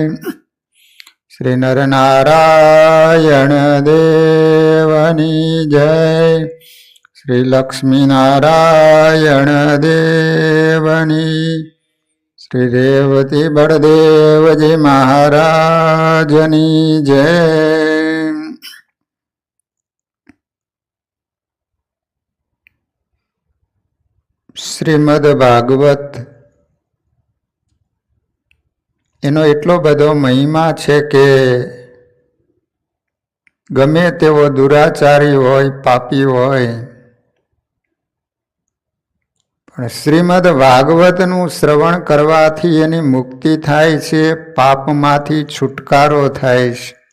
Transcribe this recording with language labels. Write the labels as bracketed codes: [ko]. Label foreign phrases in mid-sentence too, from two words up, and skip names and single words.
[gu] શ્રી નરનારાયણ દેવની જય। શ્રી લક્ષ્મી નારાયણ દેવની। શ્રી રેવતી બડદેવ જી મહારાજની જય। શ્રીમદ ભાગવત એનો એટલો બધો મહિમા છે કે ગમે તેવો દુરાચારી હોય, પાપી હોય, પણ શ્રીમદ ભાગવતનું શ્રવણ કરવાથી એની મુક્તિ થાય છે, પાપમાંથી છુટકારો થાય છે.